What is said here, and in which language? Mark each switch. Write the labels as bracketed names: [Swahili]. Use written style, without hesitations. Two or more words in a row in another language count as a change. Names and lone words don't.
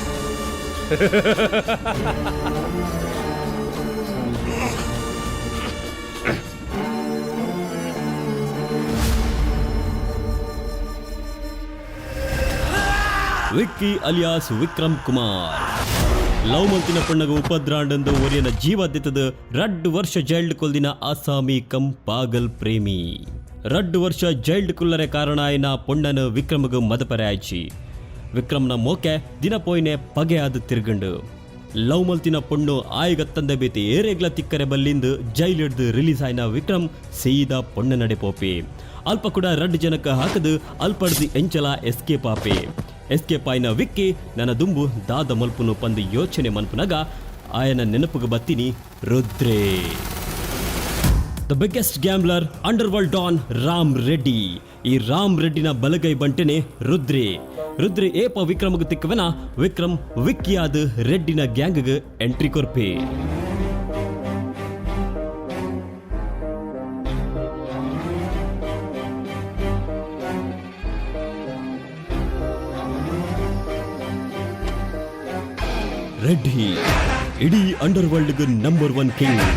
[Tulu] ವಿಕ್ಕಿ ಅಲಿಯಾಸ್ ವಿಕ್ರಮ್ ಕುಮಾರ್ ಲವ್ ಮಂತಿನ ಪಣ್ಣಗ ಉಪದ್ರಾಂಡಂದು ಒರಿಯನ ಜೀವದ್ದಿತದ 2 ವರ್ಷ ಜೈಲ್ಡ್ ಕೊಲ್ದಿನ ಆಸಾಮಿ ಕಂ ಪಾಗಲ್ ಪ್ರೇಮಿ. 2 ವರ್ಷ ಜೈಲ್ಡ್ ಕುಲ್ಲರೆ ಕಾರಣ ಆಯ್ನ ಪೊಣ್ಣನ ವಿಕ್ರಮಗ ಮದಪರೆ ಆಯ್ಚಿ. ವಿಕ್ರಮ್ನ ಮೋಕೆ ದಿನ ಪೋಯ್ನೆ ಪಗೆ ಆದ ತಿರ್ಗಂಡು ಲವ್ ಮಲ್ತಿನ ಪೊಣ್ಣು ಆಯ್ಗ ತಂದೆ ಬೇತಿ ಏರೆಗ್ಲ ತಿಕ್ಕರೆ ಬಲ್ಲಿಂದು ಜೈಲ್ ಹಿಡ್ದು ರಿಲೀಸ್ ಆಯ್ನ ವಿಕ್ರಮ್ ಸೀದಾ ಪೊಣ್ಣ ನಡೆ ಪೋಪಿ. ಅಲ್ಪ ಕೂಡ 2 ಜನಕ್ಕ ಹಾಕದು ಅಲ್ಪಡ್ದು ಎಂಚಲ ಎಸ್ಕೇಪ್ ಆಪೆ. ಎಸ್ಕೇಪ್ ಆಯ್ನ ವಿಕ್ಕಿ ನನ್ನ ದುಂಬು ದಾದ ಮಲ್ಪುನು ಪಂದು ಯೋಚನೆ ಮನ್ಪುನಾಗ ಆಯನ ನೆನಪುಗ ಬತ್ತಿನಿ ರುದ್ರೇ. [English] the biggest gambler underworld don Ram Reddy. [Tulu] ಈ ರಾಮ್ ರೆಡ್ಡಿನ ಬಲಗೈ ಬಂಟೆನೆ ರುದ್ರೇ. ರುದ್ರೇ ಏಪ ವಿಕ್ರಮಗ ತಿಕ್ಕವನ ವಿಕ್ರಮ್ ವಿಕ್ಕಿಯಾದ ರೆಡ್ಡಿನ [English] gang entry [Tulu] ಕೊರ್ಪೆ. ರೆಡ್ಡಿ ಇಡೀ [English] underworld number 1 king.